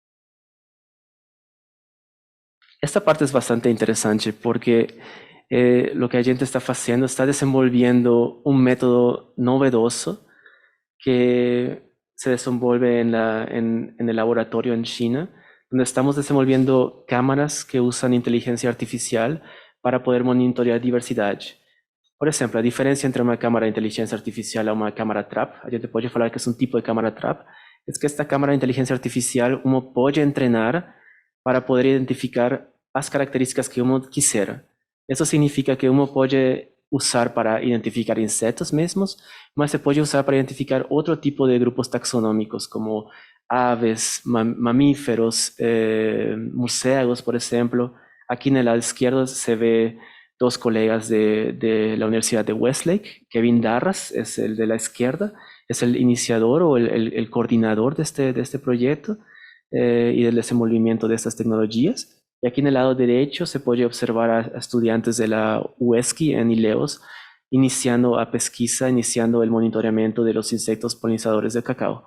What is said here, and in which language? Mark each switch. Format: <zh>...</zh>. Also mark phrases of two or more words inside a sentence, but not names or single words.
<es>Esta parte es bastante interesante porque lo que la gente está haciendo está desenvolviendo un método novedoso que se desenvuelve en el laboratorio en China, donde estamos desenvolviendo cámaras que usan inteligencia artificial para poder monitorear diversidad.</es> <pt>Por exemplo, a diferença entre uma câmara de inteligência artificial e uma câmara trap, a gente pode falar que é um tipo de câmara trap, é que esta câmara de inteligência artificial uno pode treinar para poder identificar as características que</pt> <es>uno quisiera.</es> <pt>Isso significa que uno pode usar para identificar insetos mesmos, mas se pode usar para identificar outro tipo de grupos taxonômicos, como aves, mamíferos, morcegos, por exemplo. Aqui no lado esquerdo se vê</pt> <es>dos colegas de la Universidad de Westlake. Kevin Darras es el de la izquierda, es el iniciador o el coordinador de este proyecto y del desenvolvimiento de estas tecnologías. Y aquí en el lado derecho se puede observar a estudiantes de la UESCI en Ileos iniciando</es> <pt>a pesquisa,</pt> <es>iniciando el monitoreamiento de los insectos polinizadores de cacao.</es>